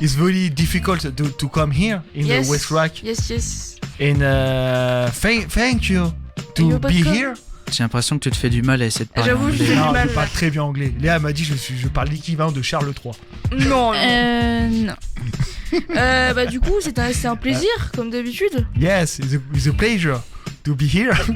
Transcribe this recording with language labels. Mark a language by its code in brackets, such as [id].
[en] It's very difficult to come here in the West Rock. Yes. And thank you to be here. [fr] J'ai l'impression que tu te fais du mal à essayer de parler anglais. anglais. Je fais du mal. Je parle très bien anglais. Léa m'a dit je parle l'équivalent de Charles III. Non. Non. Bah du coup c'est un plaisir comme d'habitude. [en] Yes, it's a pleasure to be here.